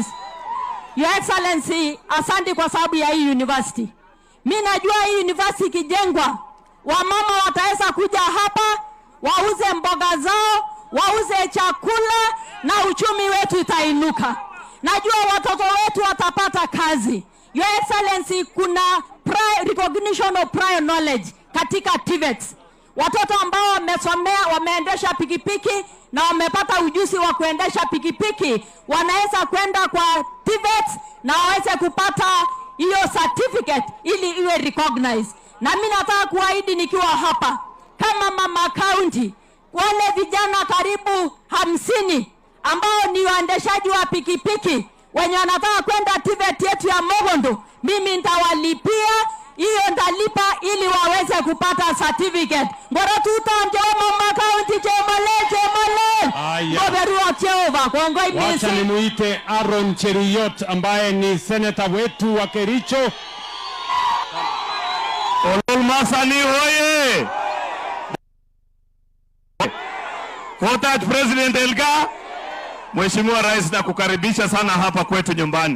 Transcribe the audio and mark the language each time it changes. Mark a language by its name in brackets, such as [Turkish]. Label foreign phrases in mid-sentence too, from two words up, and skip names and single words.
[English] Your Excellency, [Swahili] asante kwa sababu ya hii university. Mimi najua hii university kijengwa, wamama wataweza kuja hapa, wauze mboga zao, wauze chakula na uchumi wetu itainuka. Najua watoto wetu watapata kazi. [English] Your Excellency, [Swahili] kuna [English] recognition of prior knowledge [Swahili] katika TVETs. Watoto ambao wamesomea, wameendesha pikipiki na wamepata ujuzi wa kuendesha pikipiki, wanaweza kwenda kwa TVETs na waweze kupata hiyo certificate ili iwe recognized. Na mimi nataka kuahidi nikiwa hapa kama Mama County, wale vijana karibu 50 ambao ni waendeshaji wa pikipiki wenye wanataka kwenda TVET yetu ya Mogondo, mimi nitawalipia, hiyo ndalipa ili waweze kupata certificate. [Kalenjin] Ngoro tutamje Mama County chemole. Ngoberua Jehova kongoi misi. [Swahili] Wacha nimuite Aaron Cheruiyot ambaye ni senator wetu wa Kericho. Ololmasani hoye! Kota President Elga, Mheshimiwa Rais, na kukaribisha sana hapa kwetu nyumbani.